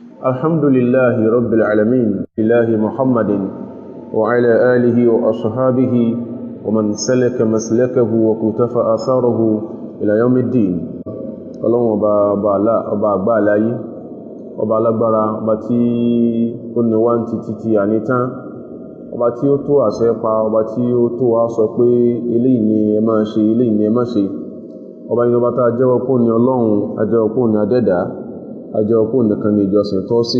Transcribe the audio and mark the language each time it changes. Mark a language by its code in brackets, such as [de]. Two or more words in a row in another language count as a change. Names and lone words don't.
[ar] الحمد لله رب العالمين إله محمد وعلى آله وأصحابه ومن سلك مسلكه وكتف آثاره إلى يوم الدين. [yo] Ọlọ́run ọba àgbà aláyé, ọba alágbára, ọba tí ó ní wá ń títí ànítán, ọba tí ó tó àṣẹ pa, ọba tí ó tó wá sọ pé eléyìí ni ẹ máa ṣe, eléyìí ni ẹ má ṣe. Ọba yìí ọba tá a jẹ́wọ́ pé ní Ọlọ́run, a jẹ́wọ́ pé ní adẹ́dàá, a jẹ́wọ́ pé nìkan ni ìjọsìn tọ́ sí.